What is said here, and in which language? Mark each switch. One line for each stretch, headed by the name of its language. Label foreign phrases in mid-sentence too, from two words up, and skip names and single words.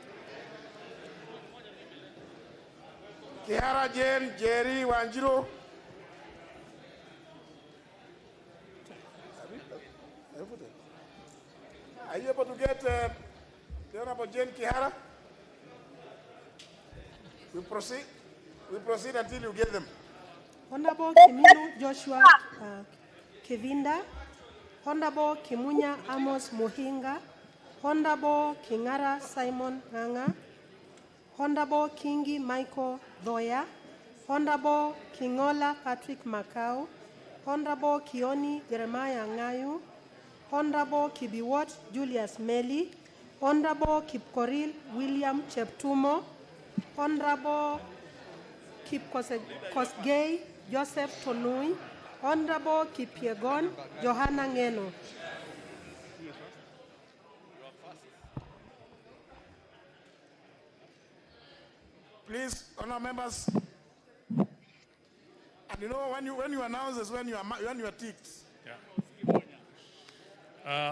English: Kihara Jane Jerry Wanjiro. Are you able to get the Honorable Jane Kihara? We proceed until you get them. Honorable Kimino Joshua Kevinda, Honorable Kimunya Amos Muhinga, Honorable Kingara Simon Nganga, Honorable Kingi Michael Thoya, Honorable Kingola Patrick Macau, Honorable Kioni Jeremiah Ngayu, Honorable Kibiwot Julius Meli, Honorable Kipkoril William Cheptumo, Honorable Kipkosgei Joseph Tonui, Honorable Kipiegon Johanna Ngeno. Please, honor members. And you know, when you announce this, when you are ticked. Yeah.